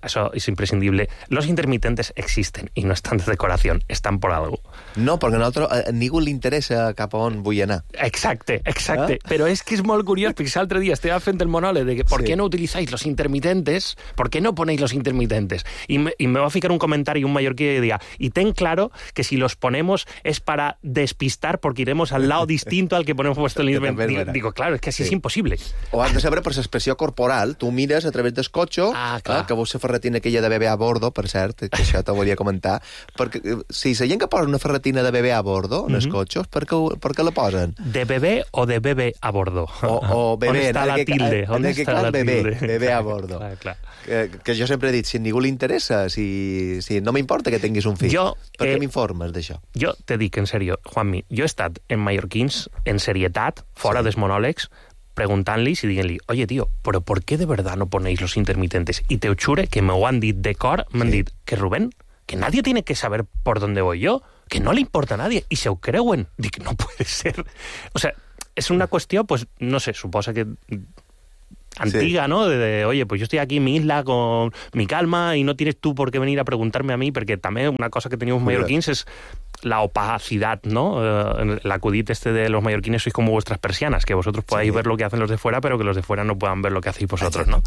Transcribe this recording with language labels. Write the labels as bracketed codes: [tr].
[ca] Això és imprescindible. [es] Los intermitentes existen [ca] i no estan de decoració, estan per algo. No, perquè a nosaltres ningú li interessa cap a on vull anar. Exacte. Eh? Però és que és molt curiós, perquè l'altre dia estava fent el monòleg de per què no utilitzeu los intermitentes, per què no [es] poneu los intermitentes? [ca] I me va ficar un comentari un mallorquí que diria, [es] i ten claro que si los ponemos es para despistar porque iremos al lado distinto al que ponemos vuestro intermitente. Digo, claro, es que así es impossible. [ca] O has de saber per l'expressió corporal. Tu mires a través del cotxe, que vols ser ferretina aquella de bebè a bordo, per cert, que això te volia comentar. Perquè si la gent que posa una ferretina de bebè a bordo en els cotxes, per què la posen? De bebè o de bebè a bordo? O bebè. On està la tilde? En aquest cas, bebè. Bebè a bordo. Clar. Que jo sempre he dit, si a ningú li interessa, si no m'importa que tinguis un fill. Per què m'informes d'això? Jo te dic, en sèrio, Juanmi, jo he estat en mallorquins, en serietat, fora dels monòlegs, preguntant-li i dient-li, [es] oye, tío, [ca] però per què [es] de verdad no ponéis los intermitentes? [ca] I te jure que me ho han dit de cor, m'han dit, que Rubén, [es] que nadie tiene que saber por dónde voy yo, que no le importa a nadie, [ca] i se ho creuen. Dic, [es] no puede ser. O sea, [ca] és una qüestió, pues, no sé, suposa que antiga, sí. [es] ¿No? De, oye, pues yo estoy aquí en mi isla con mi calma y no tienes tú por qué venir a preguntarme a mí, porque también una cosa que teníamos mallorquins es la opacidad, ¿no? El acudit este de los mallorquines sois como vuestras persianas, que vosotros podáis sí. ver lo que hacen los de fuera, pero que los de fuera no puedan ver lo que hacéis vosotros, ¿no?